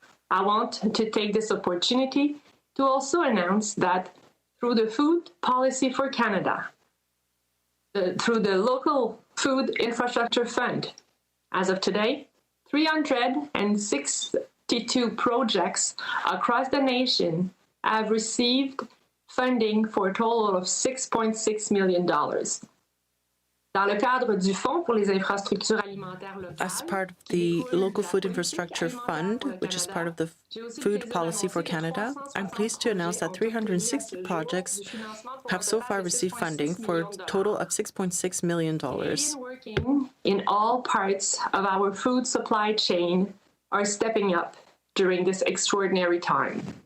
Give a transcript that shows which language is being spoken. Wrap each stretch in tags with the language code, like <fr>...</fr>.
<en>I want to take this opportunity to also announce that through the Food Policy for Canada, through the Local Food Infrastructure Fund, as of today, 362 projects across the nation have received funding for a total of $6.6 million.</en> <fr>Dans le cadre du Fonds pour les infrastructures alimentaires locales,</fr> <en>as part of the Local Food Infrastructure Fund, which is part of the Food Policy for Canada, I'm pleased to announce that 360 projects have so far received funding for a total of $6.6 million. Working in all parts of our food supply chain are stepping up during this extraordinary time.</en>